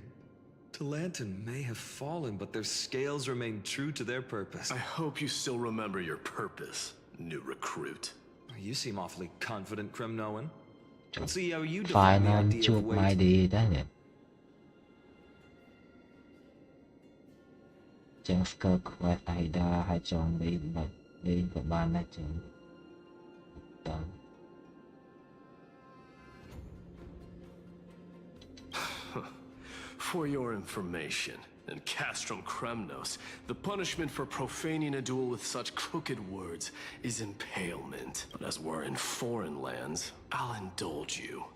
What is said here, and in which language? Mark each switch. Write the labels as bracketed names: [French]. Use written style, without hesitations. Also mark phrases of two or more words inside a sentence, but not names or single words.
[English] Talantan may have fallen, but their scales remain true to their purpose. I hope you still remember your purpose, new recruit. You seem awfully confident, Kremnoan. Let's see how you define the idea of weight. [Khmer] ចឹង [English] skill quest [Khmer] ឲ្យដល់ហើយចង់លេងក៏បានដែរចឹងតើ [English] For your information, in Castrum Kremnos, the punishment for profaning a duel with such crooked words is impalement. But as we're in foreign lands, I'll indulge you.